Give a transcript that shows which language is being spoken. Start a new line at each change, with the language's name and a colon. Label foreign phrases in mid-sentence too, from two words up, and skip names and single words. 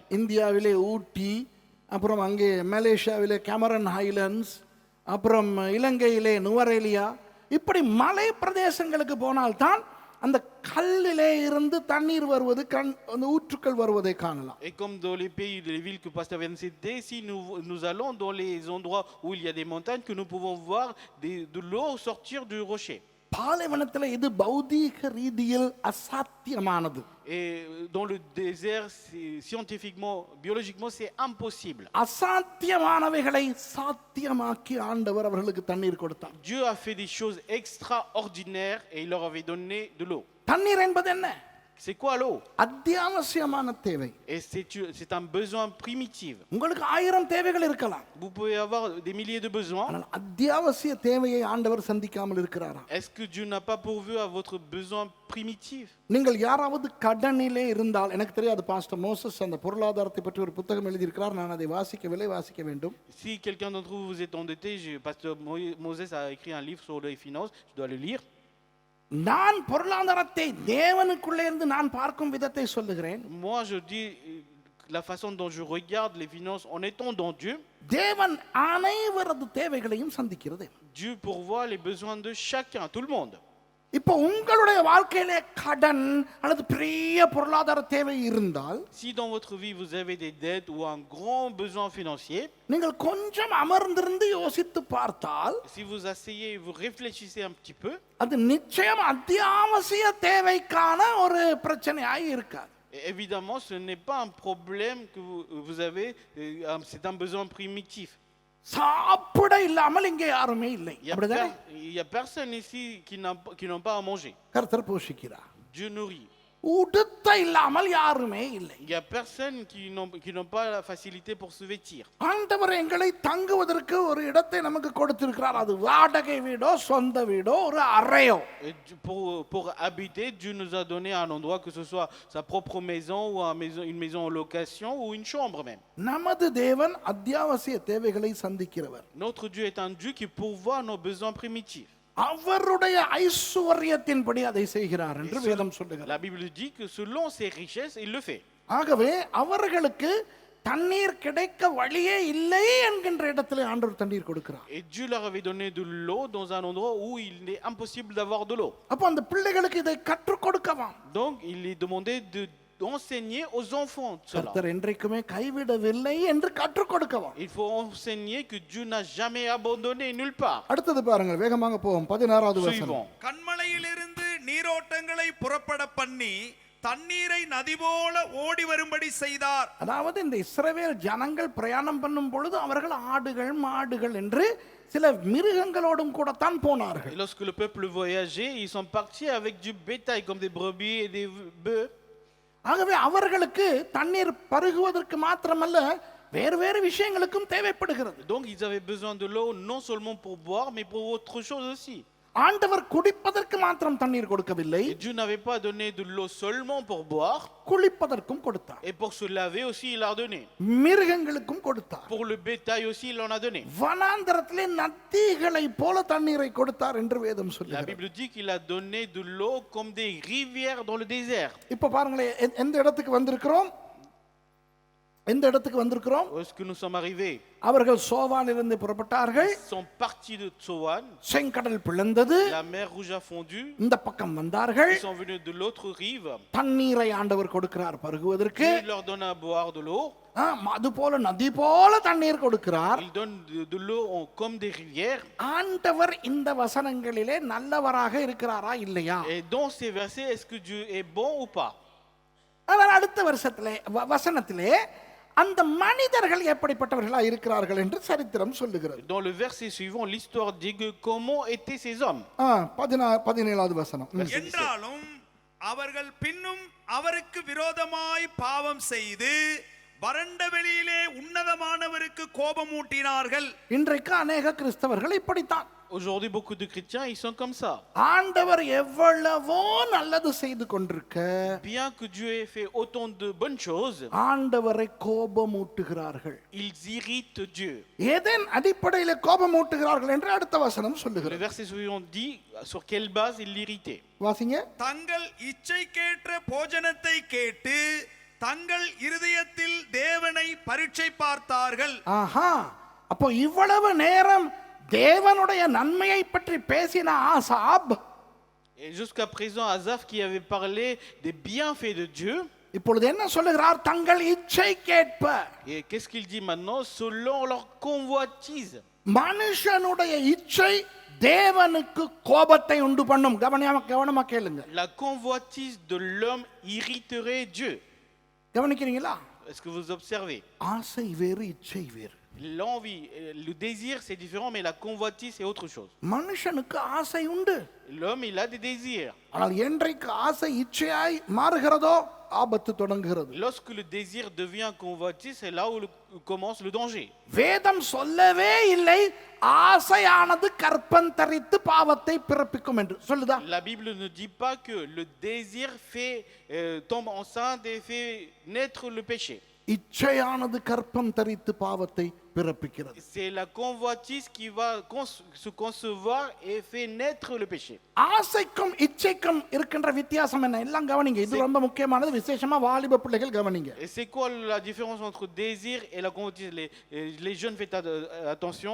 Tamil: இந்தியாவிலே ஊட்டி, அப்புறம் அங்கே மலேசியாவிலே கேமரன் ஹைலண்ட்ஸ், அப்புறம் இலங்கையிலே நுவரேலியா, இப்படி மலை பிரதேசங்களுக்கு போனால்தான் அந்த கல்லிலே இருந்து தண்ணீர் வருவது, அந்த ஊற்றுக்கள் வருவதை காணலாம்.
French: Et comme dans les pays, les villes que Pasteur vient de citer, si nous allons dans les endroits où il y a des montagnes, que nous pouvons voir de l'eau sortir du rocher.
Tamil: பாலைவனத்தில் இது பௌதீக ரீதியில் அசாத்தியமானது.
French: Et dans le désert, scientifiquement, biologiquement, c'est impossible.
Tamil: அசாத்தியமானவைகளை சாத்தியமாக்கி ஆண்டவர் அவர்களுக்கு தண்ணீர் கொடுத்தார்.
French: Dieu a fait des choses extraordinaires et il leur avait donné de l'eau.
Tamil: தண்ணீர் என்பது என்ன?
French: C'est quoi l'eau?
Tamil: அத்தியாவசியமான தேவை.
French: Et c'est un besoin primitif.
Tamil: உங்களுக்கு 1000 தேவைகள் இருக்கலாம்.
French: Vous pouvez avoir des milliers de besoins.
Tamil: ஆனால் அத்தியாவசிய தேவையை ஆண்டவர் சந்திக்காமல் இருக்கிறாரா?
French: Est-ce que Dieu n'a pas pourvu à votre besoin primitif?
Tamil: நீங்கள் யாராவது கடனிலே இருந்தால், எனக்கு தெரியாது, பாஸ்டர் மோசஸ் அந்த பொருளாதாரத்தை பற்றி ஒரு புத்தகம் எழுதியிருக்கிறார், நான் அதை வாசிக்க வேண்டும்.
French: Si quelqu'un d'entre vous est endetté, Pasteur Moses a écrit un livre sur les finances, je dois le lire.
Tamil: நான் பொருளாதாரத்தை தேவனுக்குள்ளே இருந்து நான் பார்க்கும் விதத்தை சொல்லுகிறேன்.
French: Moi je dis la façon dont je regarde les finances en étant dans Dieu.
Tamil: தேவன் அனைவரது தேவைகளையும் சந்திக்கிறது.
French: Dieu pourvoit les besoins de chacun, tout le monde.
Tamil: இப்போ உங்களுடைய வாழ்க்கையிலே கடன் அல்லது பெரிய பொருளாதார தேவை இருந்தால்,
French: Si dans votre vie vous avez des dettes ou un grand besoin financier,
Tamil: நீங்கள் கொஞ்சம் அமர்ந்திருந்து யோசித்து பார்த்தால்,
French: si vous asseyez et vous réfléchissez un petit peu,
Tamil: அது நிச்சயம் அத்தியாவசிய தேவைக்கான ஒரு பிரச்சனையாய் இருக்காது.
French: évidemment ce n'est pas un problème que vous avez, c'est un besoin primitif.
Tamil: சாப்பிட இல்லாமல் இங்கே யாருமே இல்லை.
French: Il y a personne ici qui n'ont pas à manger.
Tamil: கர்த்தர் போஷிக்கிறார்.
French: Dieu nourrit.
Tamil: உடுத்த இல்லாமல் யாருமே இல்லை.
French: Il y a personne qui n'ont pas la facilité pour se vêtir.
Tamil: ஆண்டவர் எங்களை தங்குவதற்கு ஒரு இடத்தை நமக்கு கொடுத்திருக்கிறார். அது வாடகை வீடோ சொந்த வீடோ ஒரு அறையோ.
French: Pour habiter, Dieu nous a donné un endroit, que ce soit sa propre maison ou une maison en location ou une chambre même.
Tamil: நமது தேவன் அத்தியாவசிய தேவைகளை சந்திக்கிறவர்.
French: Notre Dieu est un Dieu qui pourvoit nos besoins primitifs.
Tamil: அவருடைய ஐஸ்வரியத்தின்படி அதை செய்கிறார் என்று வேதம் சொல்லுகிறது.
French: La Bible dit que selon ses richesses, il le fait.
Tamil: ஆகவே அவர்களுக்கு தண்ணீர் கிடைக்க வழியே இல்லை என்கின்ற இடத்திலே ஆண்டவர் தண்ணீர் கொடுக்கிறார்.
French: Et Dieu leur avait donné de l'eau dans un endroit où il est impossible d'avoir de l'eau.
Tamil: அப்ப அந்த பிள்ளைகளுக்கு இதை கற்றுக் கொடுக்கலாம்.
French: Donc il est demandé d'enseigner aux enfants cela.
Tamil: கர்த்தர் என்றைக்குமே கைவிடவில்லை என்று கற்றுக் கொடுக்கலாம்.
French: Il faut enseigner que Dieu n'a jamais abandonné nulle part.
Tamil: அடுத்தது பாருங்கள், வேகமாக போவோம். 16வது வசனம்.
French: Suivant.
Tamil: கன்மலையிலிருந்து நீரோட்டங்களை புறப்பட பண்ணி தண்ணீரை நதி போல ஓடி வரும்படி செய்தார். அதாவது இந்த இஸ்ரவேல் ஜனங்கள் பிரயாணம் பண்ணும் பொழுது அவர்கள் ஆடுகள் மாடுகள் என்று சில மிருகங்களோடும் கூட தான் போனார்கள்.
French: Et lorsque le peuple voyageait, ils sont partis avec du bétail comme des brebis et des bœufs.
Tamil: ஆகவே அவர்களுக்கு தண்ணீர் பருகுவதற்கு மாத்திரமல்ல வேறு வேறு விஷயங்களுக்கும் தேவைப்படுகிறது.
French: Donc ils avaient besoin de l'eau non seulement pour boire, mais pour autre chose aussi.
Tamil: ஆண்டவர் குடிப்பதற்கு மாத்திரம் தண்ணீர் கொடுக்கவில்லை,
French: Et Dieu n'avait pas donné de l'eau seulement pour boire,
Tamil: குளிப்பதற்கும் கொடுத்தார்,
French: et pour se laver aussi il a donné.
Tamil: மிருகங்களுக்கும் கொடுத்தார்.
French: Pour le bétail aussi il en a donné.
Tamil: வனாந்தரத்திலே நதிகளை போல தண்ணீரை கொடுத்தார் என்று வேதம்
French: La
Tamil: சொல்லுகிறது.
French: Bible dit qu'il a donné de l'eau comme des rivières dans le désert.
Tamil: இப்ப பாருங்களேன், எந்த இடத்துக்கு வந்திருக்கிறோம்? எந்த இடத்துக்கு வந்திருக்கிறோம்?
French: Où est-ce que nous sommes arrivés?
Tamil: அவர்கள் சோவானிலிருந்து புறப்பட்டார்கள்,
French: Ils sont partis de Tsoan,
Tamil: செங்கடல் பிளந்தது,
French: la mer rouge a fondu,
Tamil: இந்த பக்கம் வந்தார்கள்,
French: ils sont venus de l'autre rive,
Tamil: தண்ணீரை ஆண்டவர் கொடுக்கிறார் பருகுவதற்கு.
French: il leur donne à boire de l'eau,
Tamil: அது போல நதி போல தண்ணீர் கொடுக்கிறார்.
French: il donne de l'eau comme des rivières.
Tamil: ஆண்டவர் இந்த வசனங்களிலே நல்லவராக இருக்கிறாரா இல்லையா?
French: Et dans ces versets, est-ce que Dieu est bon ou pas?
Tamil: ஆனால் அடுத்த வருஷத்திலே வசனத்திலே அந்த மனிதர்கள் எப்படிப்பட்டவர்களா இருக்கிறார்கள் என்று சரித்திரம் சொல்லுகிறது.
French: Dans le verset suivant, l'histoire dit que comment étaient ces hommes.
Tamil: 17வது வசனம். என்றாலும் அவர்கள் பின்னும் அவருக்கு விரோதமாய் பாவம் செய்து வறண்ட வெளியிலே உன்னதமானவருக்கு கோபமூட்டினார்கள். இன்றைக்கு அநேக கிறிஸ்தவர்கள் இப்படித்தான்.
French: Aujourd'hui, beaucoup de chrétiens, ils sont comme ça.
Tamil: ஆண்டவர் எவ்வளவோ நல்லது செய்து கொண்டிருக்க,
French: Bien que Dieu ait fait autant de bonnes choses,
Tamil: ஆண்டவரை கோபமூட்டுகிறார்கள்.
French: ils irritent Dieu.
Tamil: எதன் அடிப்படையில் கோபமூட்டுகிறார்கள் என்று அடுத்த வசனம்
French: Le
Tamil: சொல்லுகிறது.
French: verset suivant dit sur quelle base ils l'irritaient.
Tamil: வாசிங்க. தங்கள் இச்சைக்கேற்ற போஜனத்தை கேட்டு தங்கள் இருதயத்தில் தேவனை பரீட்சை பார்த்தார்கள். ஆஹா, அப்போ இவ்வளவு நேரம் தேவனுடைய நன்மையை பற்றி பேசின ஆசாப்,
French: Et jusqu'à présent, Asaph qui avait parlé des bienfaits de Dieu,
Tamil: இப்பொழுது என்ன சொல்லுகிறார்? தங்கள் இச்சை கேட்ப.
French: et qu'est-ce qu'il dit maintenant? Selon leur convoitise.
Tamil: மனுஷனுடைய இச்சை தேவனுக்கு கோபத்தை உண்டு பண்ணும். கவனமா கேளுங்க.
French: La convoitise de l'homme irriterait Dieu.
Tamil: கவனிக்கிறீங்களா?
French: Est-ce que vous observez?
Tamil: ஆசை வேறு, இச்சை வேறு.
French: L'envie, le désir c'est différent, mais la convoitise c'est autre chose.
Tamil: மனுஷனுக்கு ஆசை உண்டு.
French: L'homme il a des désirs.
Tamil: ஆனால் என்றைக்கு ஆசை இச்சையாய் மாறுகிறதோ ஆபத்து தொடங்குகிறது.
French: Lorsque le désir devient convoitise, c'est là où commence le danger.
Tamil: வேதம் சொல்லவே இல்லை ஆசையானது கற்பந்தரித்து பாவத்தை பிறப்பிக்கும் என்று சொல்லுதா?
French: La Bible ne dit pas que le désir tombe enceinte et fait naître le péché.
Tamil: இச்சையானது கற்பம் தரித்து பாவத்தை பிறப்பிக்கிறது.
French: C'est la convoitise qui va se concevoir et fait naître le péché.
Tamil: ஆசைக்கும் இச்சைக்கும் இருக்கின்ற வித்தியாசம் என்ன? எல்லாம் கவனிங்க, இது ரொம்ப முக்கியமானது. விசேஷமா வாலிப பிள்ளைகள் கவனிங்க.
French: Et c'est quoi la différence entre désir et la convoitise? Les jeunes faites attention.